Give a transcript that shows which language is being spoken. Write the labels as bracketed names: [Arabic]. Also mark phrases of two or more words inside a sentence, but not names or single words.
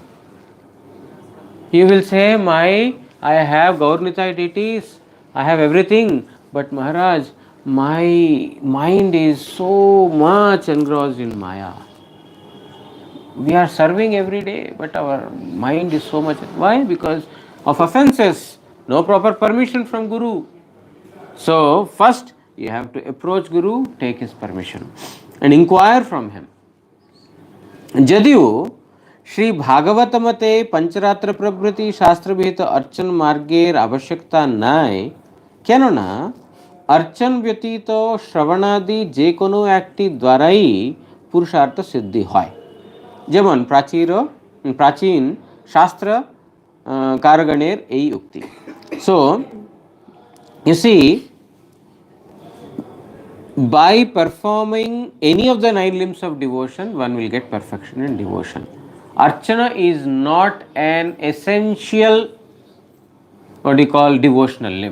[English] You will say, I have Gauranitai deities, I have everything, but Maharaj, my mind is so much engrossed in Maya. We are serving every day, but our mind is so much. Why? Because of offenses, no proper permission from Guru. So, first you have to approach Guru, take his permission. and inquire from him. [Bangla] Jadiu শ্রী ভাগবত মতে পঞ্চরাত্র প্রভৃতি শাস্ত্র বিহিত অর্চন মার্গের আবশ্যকতা নাই, কেননা অর্চন ব্যতীত শ্রবণাদি যে কোনো একটি দ্বারাই পুরুষার্থ সিদ্ধি হয়। যেমন প্রাচীন শাস্ত্র কারগণের এই উক্তি। [English] সো you see, by performing any of the 9 limbs of devotion, one will get perfection in devotion. Archana is not an essential, what do you call, devotional limb.